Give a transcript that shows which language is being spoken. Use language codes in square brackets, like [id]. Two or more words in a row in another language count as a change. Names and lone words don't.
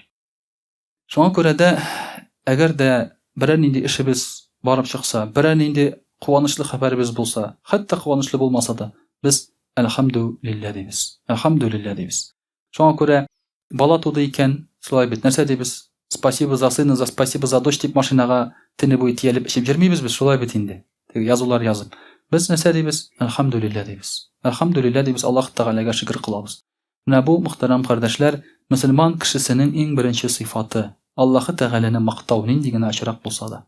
[tt] Шуңа күрә дә әгәр дә берәр нинди эшебез барып чыкса, берәр нинди куанычлы хәбәребез булса, хәтта куанычлы булмаса да, без әлхәмдүлиллаһ дибез. Әлхәмдүлиллаһ дибез. Шуңа күрә бала туды икән, шулай бит, нәрсә дибез? [ru] Спасибо за сына, за спасибо за дочь [tt] дип машинага төне буе тиялеп эчеп йөрмибез без, шулай бит инде. Теге язулар язып. Без нәрсә дибез? Әлхәмдүлиллаһ дибез. Әлхәмдүлиллаһ дибез, Аллаһ Тәгаләгә шөкр кылабыз. Менә бу мөхтәрәм кардәшләр, мөселман кешесенең иң беренче сыйфаты Аллаһ Тәгаләне мактау, нинди генә очрак булса да.